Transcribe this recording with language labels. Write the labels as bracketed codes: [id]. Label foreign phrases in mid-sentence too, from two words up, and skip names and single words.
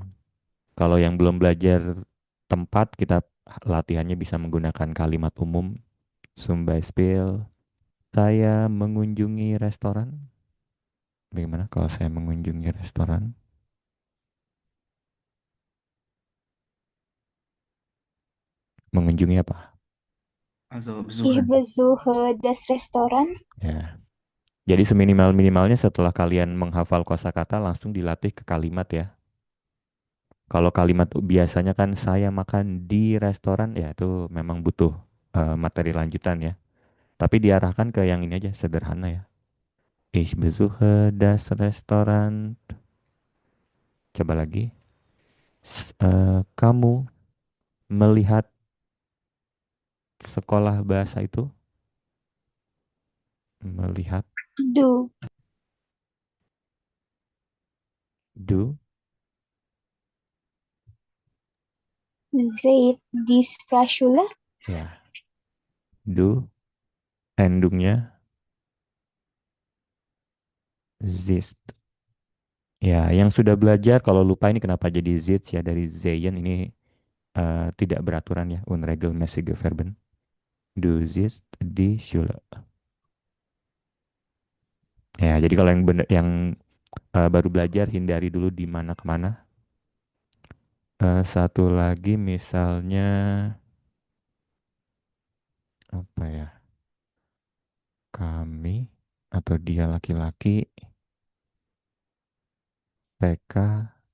[id] Kalau yang belum belajar tempat, kita latihannya bisa menggunakan kalimat umum. [de] Zum Beispiel, [id] saya mengunjungi restoran. Bagaimana kalau saya mengunjungi restoran? Mengunjungi apa? [de] Also Ich besuchen. besuche das Restaurant. [id] Ya. Jadi seminimal-minimalnya setelah kalian menghafal kosakata langsung dilatih ke kalimat ya. Kalau kalimat biasanya kan saya makan di restoran ya itu memang butuh materi lanjutan ya. Tapi diarahkan ke yang ini aja sederhana ya. [de] Ich besuche das Restaurant. [id] Coba lagi. Kamu melihat sekolah bahasa itu? Melihat, [de] Du do, seht die Sprachschule. [id] ya, do, endungnya, zist. Ya, yang sudah belajar kalau lupa ini kenapa jadi zits ya dari Zayen ini tidak beraturan ya, [de] unregelmäßige Verben. Du siehst die Schule. [id] Ya, jadi kalau yang yang baru belajar hindari dulu di mana kemana. Satu lagi misalnya apa ya? Kami atau dia laki-laki, PK.